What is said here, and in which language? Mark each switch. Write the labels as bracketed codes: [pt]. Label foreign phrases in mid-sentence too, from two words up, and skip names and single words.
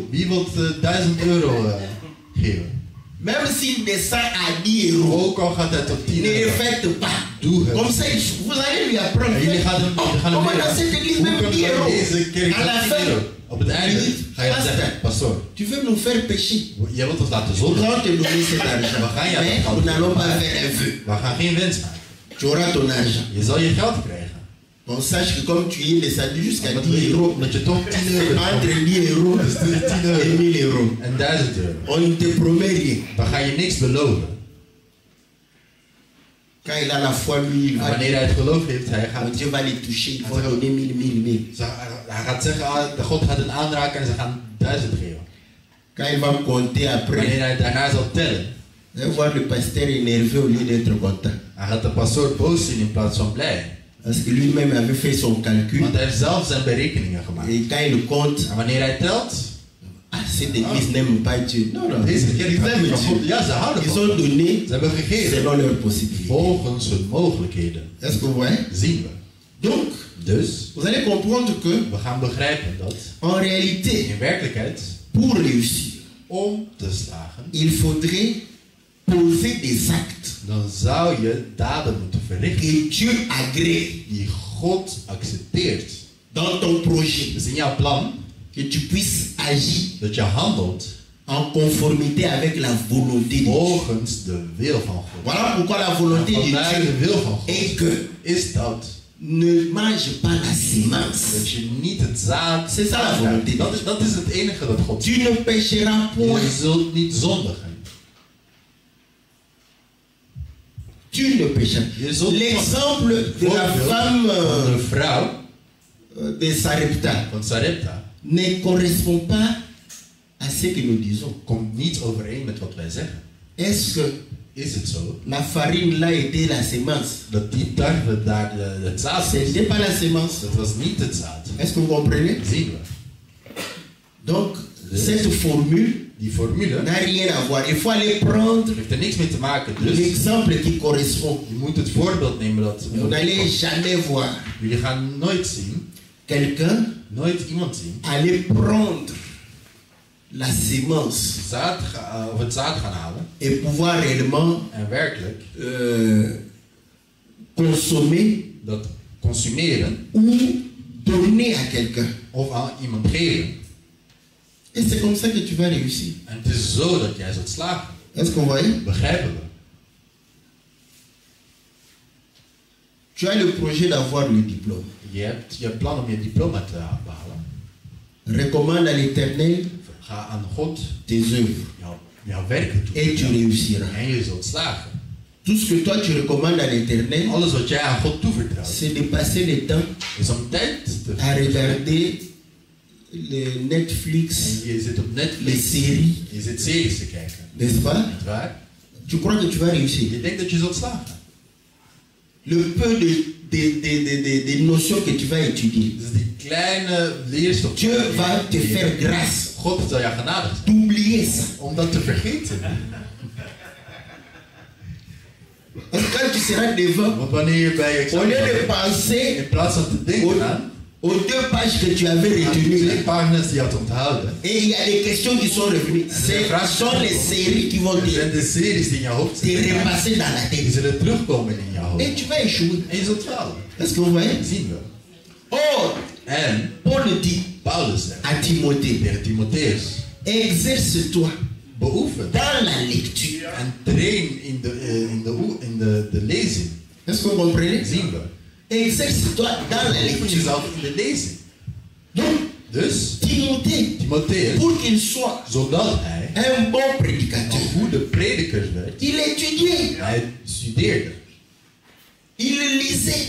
[nl] Wie wilt 1000 euro geven? [fr] même s'il descend à 10 euros, [nl] Ook al gaat hij tot 10 [fr] ne le [nl] euro. [fr] faites pas. [nl] Doe het. [fr] Comme ça, vous allez lui apprendre. [nl] En jullie gaan hem [fr] Comment dans cette église, même 10 euros. [nl] Deze kerk [fr] À la [nl] gaat 10 [fr] fin, [nl] euro. Op het einde ga je Pastor. zeggen, pastoor, [fr] tu veux nous faire pécher. [nl] jij wilt ons laten [fr] Nous [nl] zondigen. [fr] allons te donner cet argent. [nl] We gaan jou [fr] Mais [nl] dat [fr] nous [nl] geld [fr] n'allons pas [nl] geven. [fr] faire un vœu. [nl] We gaan geen wens maken. [fr] tu auras ton argent. [nl] Je zal je geld krijgen. [fr] On sache que comme tu es descendu jusqu'à [nl] Omdat [fr] 10 euros, [nl] omdat je toch 10 euro [fr] entre 10 euros et 1000 euros, [nl] en 1000 euro. [fr] on ne te promet rien. [nl] Dan ga je niks beloven. [fr] Quand il a la foi, lui, il [nl] En [fr] va [nl] wanneer hij het geloof heeft, hij gaat, [fr] Dieu va les toucher, il faut donner 1000, 1000, 1000. [nl] hij gaat zeggen, God gaat het aanraken en ze gaan 1000 geven. [fr] Quand il va me compter après, [nl] Wanneer hij daarna zal tellen, [fr] je vais voir le pasteur énervé au lieu d'être content. [nl] hij gaat de pastoor boos zien in plaats van blij. [fr] Parce que lui-même avait fait son calcul. [nl] Want hij heeft zelf zijn berekeningen gemaakt. [fr] Et quand il compte, [nl] En wanneer hij telt, [fr] cette église n'aime pas Dieu. Non, non, [nl] deze kerk [fr] ils [nl] gaat [fr] aiment [nl] niet van God. [fr] Dieu. [nl] Ja, ze houden [fr] Ils [nl] van [fr] ont [nl] God. [fr] donné [nl] Ze hebben gegeven [fr] selon leurs possibilités. [nl] volgens hun mogelijkheden. [fr] Est-ce que vous voyez? [nl] Zien we. [fr] Donc, [nl] Dus [fr] vous allez comprendre que, [nl] we gaan begrijpen dat [fr] en réalité, [nl] in werkelijkheid, [fr] pour réussir, [nl] om te slagen, [fr] il faudrait poser des actes [nl] dan zou je daden moeten verrichten [fr] que Dieu agrée [nl] die God accepteert. [fr] dans ton projet. [nl] Dus in jouw plan, [fr] Que tu puisses agir [nl] dat je handelt [fr] en conformité avec la volonté de Dieu. [nl] volgens de wil van God. [fr] Voilà pourquoi la volonté [nl] En [fr] de [nl] vandaar de [fr] Dieu [nl] wil van God [fr] est que [nl] is dat [fr] ne mange pas la sémence. [nl] dat je niet het zaad [fr] C'est ça la volonté. [nl] Dat is het enige dat God [fr] Tu ne pécheras point. [nl] Je zult niet zondigen. [fr] Tu ne pécheras. [nl] Je zult [fr] L'exemple de la femme [nl] van de vrouw [fr] de Sarepta [nl] van Sarepta [fr] ne correspond pas à ce que nous disons. [nl] komt niet overeen met wat wij zeggen. [fr] Est-ce que [nl] Is het zo [fr] la farine là était la sémence? [nl] dat die tarwe daar het zaad [fr] Ce [nl] is? [fr] n'était pas la sémence. [nl] Dat was niet het zaad. [fr] Est-ce que vous comprenez? [nl] Zien we. [fr] Donc, cette formule [nl] Die formule [fr] n'a rien à voir. Il faut aller prendre [nl] heeft er niks mee te maken. Dus [fr] l'exemple qui correspond. [nl] je moet het voorbeeld nemen dat [fr] Vous n'allez jamais voir [nl] jullie gaan nooit zien, [fr] quelqu'un [nl] nooit iemand zien, [fr] aller prendre la sémence [nl] of het zaad gaan halen [fr] et pouvoir réellement [nl] en werkelijk [fr] consommer [nl] dat consumeren [fr] ou donner à quelqu'un. [nl] of aan iemand geven. [fr] Et c'est comme ça que tu vas réussir. [nl] En het is zo dat jij zult slagen. [fr] Est-ce qu'on voit? [nl] Begrijpen we? [fr] Tu as le projet d'avoir le diplôme. [nl] Je hebt plan om je diploma te behalen. [fr] Recommande à l'Éternel [nl] Ga aan God [fr] tes œuvres [nl] jouw werken toe. [fr] et tu réussiras. [nl] En je zult slagen. [fr] Tout ce que toi tu recommandes à l'Éternel, [nl] Alles wat jij aan God toevertrouwt, [fr] c'est de passer le temps [nl] is om tijd te [fr] à regarder les Netflix, [nl] En je zit op [fr] les [nl] Netflix, [fr] séries, [nl] je zit series te kijken. [fr] n'est-ce pas? [nl] Niet waar? [fr] Tu crois que tu vas réussir? [nl] Je denkt dat je zult slagen. [fr] Le peu de notions que tu vas étudier, [nl] Dus die kleine leerstof. [fr] Dieu va te faire grâce [nl] God zal jou genadig zijn. [fr] d'oublier ça. [nl] Om dat te vergeten. [fr] Parce que quand tu seras devant, [nl] Want wanneer je bij je [fr] au lieu [nl] examen [fr] de [nl] bent, [fr] penser [nl] in plaats van te denken aan [fr] aux 2 pages que tu avais [nl] die [fr] retenues, [nl] 2 pagina's die je had onthouden. [fr] et il y a des questions qui sont revenues, ce sont les séries qui vont [nl] Er zijn te de series die in je hoofd zitten. [fr] repasser dans la [nl] Die [fr] tête. [nl] zullen terugkomen in je hoofd. [fr] Et tu vas échouer. [nl] En je zult falen. [fr] Est-ce que vous voyez? [nl] Zien we. [fr] Or, [nl] En [fr] Paul dit [nl] Paulus zegt [fr] à Timothée, [nl] tegen Timotheus: [fr] exerce-toi [nl] beoefen [fr] dans la lecture. [nl] en train in de lezing. [fr] Est-ce que vous comprenez? [nl] Zien we. [fr] Exerce-toi dans la [nl] Oefen [fr] lecture. [nl] jezelf in de lezing. [fr] Donc, [nl] Dus [fr] Timothée, [nl] Timotheus, [fr] pour qu'il soit [nl] zodat hij [fr] un bon [nl] een [fr] prédicateur, [nl] goede prediker werd, [fr] il étudiait, [nl] hij studeerde, [fr] il lisait.